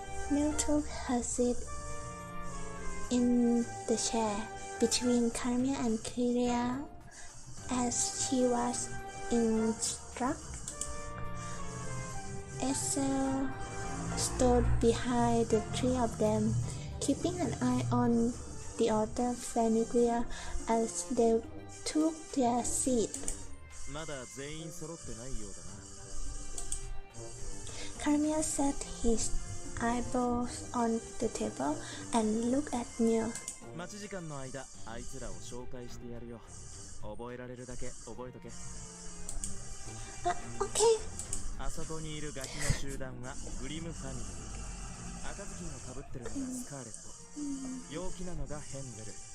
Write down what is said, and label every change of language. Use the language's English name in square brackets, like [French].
[English] Mil took her seat in the chair between Karamia and Kiria as she was instructed. Estelle stood behind the three of them, keeping an eye on the other familiar as they took their seat. [Japanese] まだ全員揃ってないようだな。 [English] Karamia set his eyeballs on the table and looked at Mil. [Japanese] 待ち時間の間、あいつらを紹介してやるよ。覚えられるだけ覚えとけ。 [English] Okay. [Japanese] あそこにいるガキの集団はグリムファミリー。赤ずきんをかぶってるのがスカーレット。陽気なのがヘンゼル。